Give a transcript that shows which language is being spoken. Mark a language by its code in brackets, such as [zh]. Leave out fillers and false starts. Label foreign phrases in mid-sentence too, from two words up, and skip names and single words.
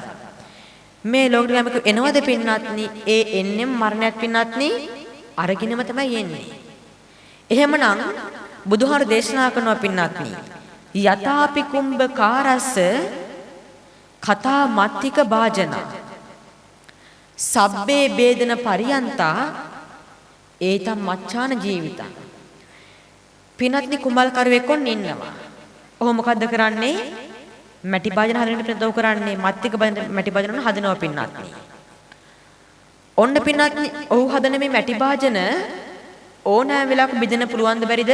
[si] මේ ලෝකෙ යමක එනවද පින්වත්නි? ඒ එන්නෙම මරණයක් පින්වත්නි අරගෙනම තමයි එන්නේ. එහෙමනම් බුදුහාර දේශනා කරනවා පින්වත්නි [pi] යතාපි කුම්භ කාරස්ස කතා මත්තික භාජන සබ්බේ බේදන පරියන්තා ඒතම් මච්ඡාන ජීවිතං. [si] පින්වත්නි කුඹල් කරුවෙක් ඔන්න ඉන්නවා. ඔහු මොකද්ද කරන්නේ? මැටි භාජන හදන්න ප්‍රදව කරන්නේ මත්තික මැටි භාජන වල හදනවා පින්වත්නි. ඔන්න පින්වත්නි ඔහු හදන මේ මැටි භාජන ඕනෑම වෙලාවක බෙදෙන්න පුළුවන්ද බැරිද?